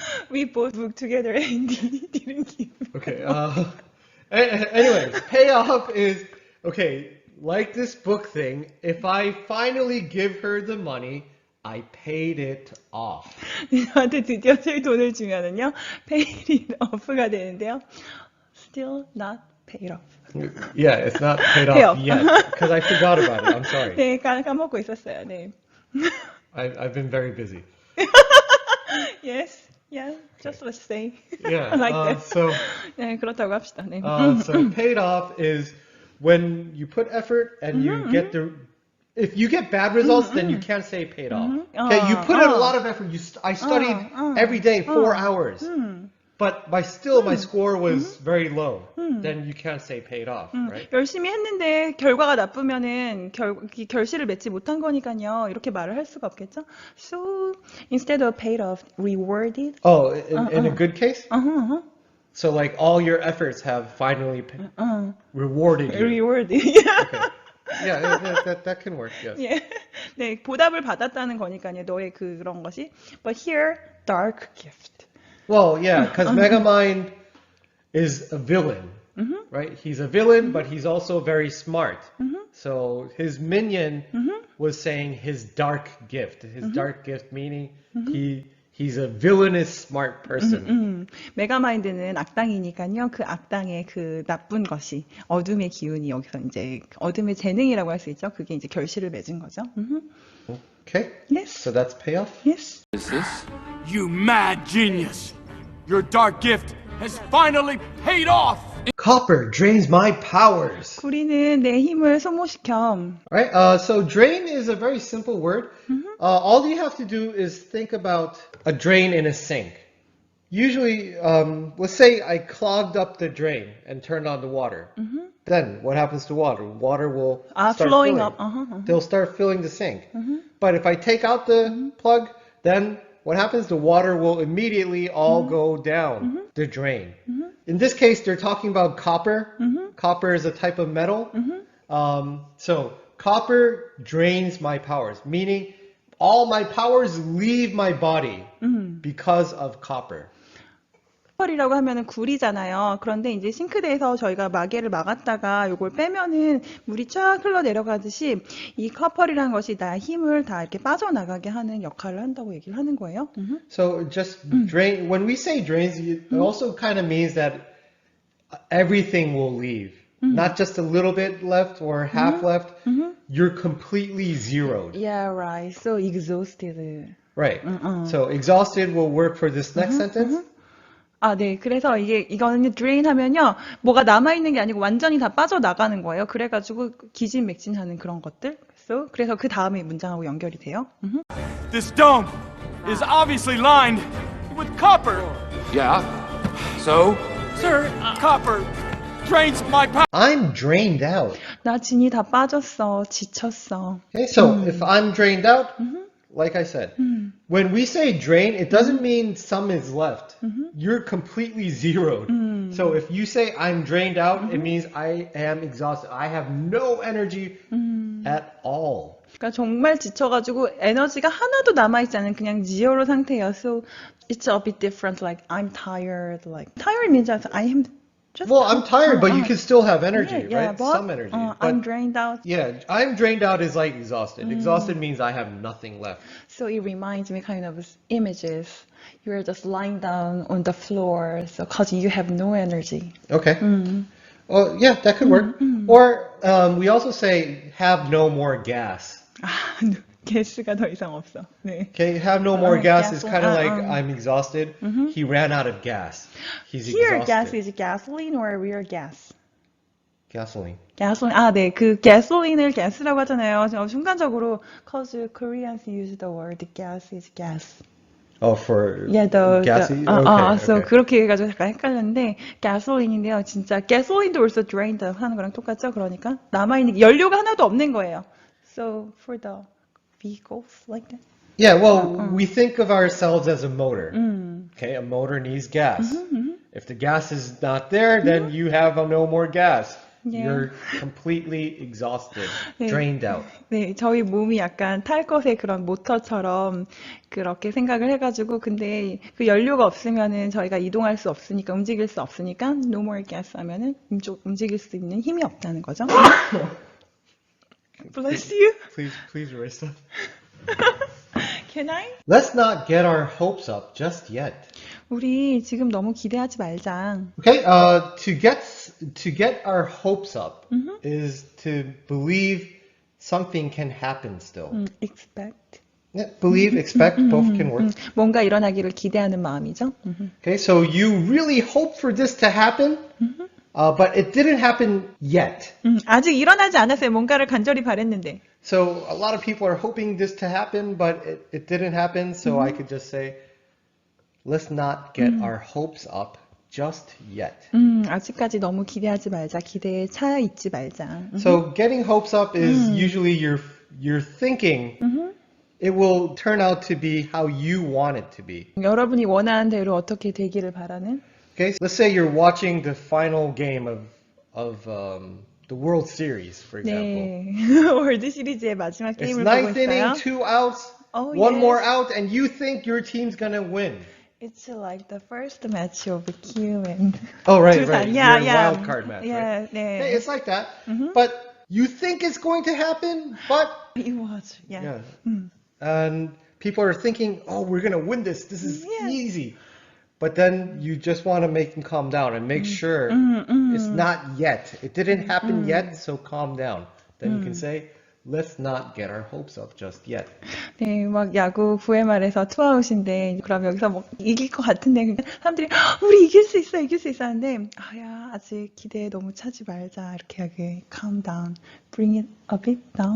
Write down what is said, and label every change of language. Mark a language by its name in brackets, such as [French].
[English] We both booked together and he didn't give me. Okay. Anyways, payoff is, okay, like this book thing, if I finally give her the money, I paid it off. [Korean] 저한테 드디어 제 돈을 주면은요, [English] paid it off [Korean] 가 되는데요. [English] Still not paid off. Yeah, it's not paid Pay off off. yet, because I forgot about it. I'm sorry. [Korean] 네, 까먹고 있었어요. 네. [English] I've been very busy. Yes. Yeah, just let's say. Yeah. like that. So [Korean] 네, 그렇다고 합시다. 네. [English] so paid off is when you put effort and you get the. If you get bad results, then you can't say paid off. Okay, you put in a lot of effort. I studied every day 4 hours, but my score was very low. Then you can't say paid off, right? [Korean] 열심히 했는데 결과가 나쁘면은 결실을 맺지 못한 거니까요. 이렇게 말을 할 수가 없겠죠. [English] So instead of paid off, rewarded. Oh, in a good case. So like all your efforts have finally rewarded you. Rewarded. Okay. Yeah, that can work. Yes. [Korean] 예. 네, 보답을 받았다는 거니까요. 너의 그런 것이. [English] But here, dark gift. Well, yeah, because Megamind is a villain, right? He's a villain, but he's also very smart. So his minion was saying his dark gift. His dark gift meaning he's a villainous smart person. [Korean] 메가마인드는 악당이니까요. 그 악당의 그 나쁜 것이 어둠의 기운이 여기서 이제 어둠의 재능이라고 할 수 있죠. 그게 이제 결실을 맺은 거죠. [English] Okay. Yes. So that's payoff. Yes. Is this? You mad genius! Your dark gift has finally paid off! Copper drains my powers. [Korean] 구리는 내 힘을 소모시켜. [English] Right. So drain is a very simple word. All you have to do is think about a drain in a sink. Usually, let's say I clogged up the drain and turned on the water. Then what happens to water? Water will start flowing filling. up. They'll start filling the sink. But if I take out the plug, then what happens? The water will immediately all go down the drain. In this case, they're talking about copper. Copper is a type of metal. So copper drains my powers, meaning all my powers leave my body because of copper. [Korean] 커펄이라고 하면은 굴이잖아요. 그런데 이제 싱크대에서 저희가 마개를 막았다가 요걸 빼면은 물이 쫙 흘러 내려가듯이 이 커펄이라는 것이 나의 힘을 다 이렇게 빠져나가게 하는 역할을 한다고 얘기를 하는 거예요. [English] So just drain. When we say drains, it also kind of means that everything will leave. Not just a little bit left or half left. You're completely zeroed. Yeah, right. So exhausted. Right. So exhausted will work for this next sentence. [Korean] 아, 네. 그래서 이거는 drain 하면요. 뭐가 남아있는 게 아니고 완전히 다 빠져나가는 거예요. 그래가지고 기진맥진하는 그런 것들. 그래서 그 다음에 문장하고 연결이 돼요. [English] This dome is obviously lined with copper. Yeah. So? Sir, copper drains my power. I'm drained out. [Korean] 나 진이 다 빠졌어. 지쳤어. [English] Okay, so if I'm drained out, like I said, when we say drain, it doesn't mean some is left. You're completely zeroed. So if you say I'm drained out, it means I am exhausted. I have no energy at all. [Korean] 그러니까 정말 지쳐가지고 에너지가 하나도 남아있지 않은 그냥 제로 상태예요. [English] So it's a bit different. Like I'm tired. Like tired means that I am just. Well, I'm tired, but you can still have energy, yeah, right? but, Some energy. I'm drained out. Yeah, I'm drained out is like exhausted. Exhausted means I have nothing left. So it reminds me kind of images. You're just lying down on the floor, so cause you have no energy. Okay. Well, yeah, that could work. Or we also say have no more gas. [Korean] 아, 가스가 더 이상 없어. 네. [English] Okay, have no more gas is gas. kind of like I'm exhausted. He ran out of gas. He's Here, exhausted. gas is gasoline or real gas? Gasoline. [Korean] gasoline. 아, 네. 그 gasoline을 gas라고 하잖아요. 순간적으로 [English] cause Koreans use the word gas is gas. Oh, for Yeah, gassy? So okay. [Korean] 그렇게 해가지고 약간 헷갈렸는데 gasoline인데요. 진짜 gasoline도 [English] also drained [Korean] 하는 거랑 똑같죠. 그러니까 남아있는 게 연료가 하나도 없는 거예요. [English] So for the vehicles like that. Yeah, well, we think of ourselves as a motor. Okay, a motor needs gas. If the gas is not there, then you have no more gas. Yeah. You're completely exhausted, drained out. [Korean] 네, 저희 몸이 약간 탈 것의 그런 모터처럼 그렇게 생각을 해가지고 근데 그 연료가 없으면은 저희가 이동할 수 없으니까 움직일 수 없으니까 no more gas 하면은 움직일 수 있는 힘이 없다는 거죠. [English] Bless you. Please erase that. Can I? Let's not get our hopes up just yet. [Korean] 우리 지금 너무 기대하지 말자. [English] Okay, to get our hopes up is to believe something can happen still. Expect. Yeah, believe, expect, both can work. [Korean] 뭔가 일어나기를 기대하는 마음이죠. [English] Okay, so you really hope for this to happen, but it didn't happen yet. [Korean] 아직 일어나지 않았어요. 뭔가를 간절히 바랬는데. [English] So a lot of people are hoping this to happen, but it didn't happen. So I could just say, let's not get our hopes up just yet. [Korean] 아직까지 너무 기대하지 말자. 기대에 차 있지 말자. [English] So getting hopes up is usually you're thinking it will turn out to be how you want it to be. [Korean] 여러분이 원하는 대로 어떻게 되기를 바라는. [English] Okay, let's say you're watching the final game of the World Series, for example. [Korean] 네. 월드 시리즈의 마지막 [English] It's [Korean] 게임을 보고 [English] ninth inning, [Korean] 있어요. [English] 2 outs, Oh, one yes. more out, and you think your team's gonna win. It's like the first match of Q and Oh, right, [Korean] 두산. [English] right. Yeah, Your yeah. wild card match, Yeah, right? [Korean] 네. [English] Hey, it's like that. But you think it's going to happen, but It was. Yeah. and people are thinking, oh, we're gonna win this. This is Yeah. easy. But then you just want to make them calm down and make sure it's not yet. It didn't happen yet, so calm down. Then you can say, let's not get our hopes up just yet. [Korean] 네, 막 야구 9회 말에서 투아웃인데 그럼 여기서 뭐 이길 것 같은데 그러니까 사람들이 우리 이길 수 있어 하는데 아야 아직 기대에 너무 차지 말자 이렇게 하게 [English] calm down, bring it a bit down.